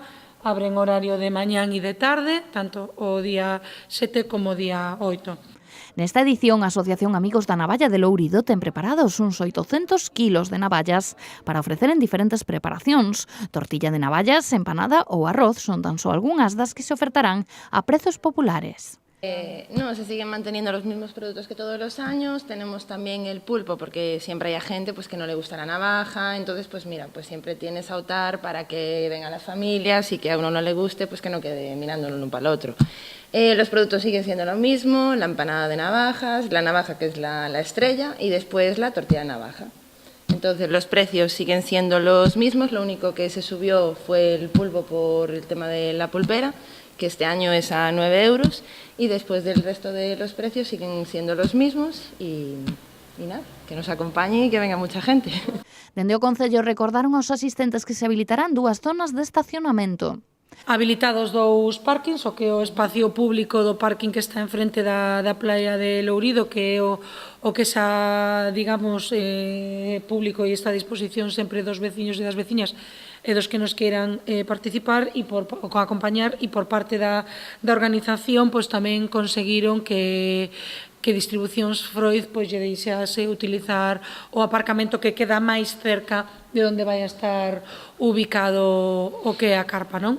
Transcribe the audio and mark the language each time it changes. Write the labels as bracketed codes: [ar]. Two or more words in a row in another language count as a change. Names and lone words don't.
[gl] Abren horario de mañán e de tarde, tanto o día 7 como o día 8. Nesta edición, a Asociación Amigos da Navalla de Lourido ten preparados uns 800 kilos de navallas para ofrecer en diferentes preparacións. Tortilla de navallas, empanada ou arroz son tan só algunhas das que se ofertarán a prezos populares. [es] No, se siguen manteniendo los mismos productos que todos los años. Tenemos también el pulpo, porque siempre hay gente pues, que no le gusta la navaja. Entonces, pues mira, pues siempre tienes a optar para que vengan las familias y que a uno no le guste, pues que no quede mirándolo uno para el otro. Los productos siguen siendo lo mismo, la empanada de navajas, la navaja que es la estrella y después la tortilla de navaja. Entonces los precios siguen siendo los mismos, lo único que se subió fue el pulpo por el tema de la pulpera, que este año es a 9 euros, y después del resto de los precios siguen siendo los mismos y nada, que nos acompañe y que venga mucha gente. [gl] Dende o Concello recordaron aos asistentes que se habilitarán dúas zonas de estacionamento. Habilitados dous parkings, o que é o espacio público do parking que está enfrente da praia de Lourido, que é o que xa, digamos, público e está a disposición sempre dos veciños e das veciñas e dos que nos queiran participar e acompañar, e por parte da organización pois tamén conseguiron que Distribucións Freud pois lle deixase utilizar o aparcamento que queda máis cerca de onde vai a estar ubicado o que é a carpa, non?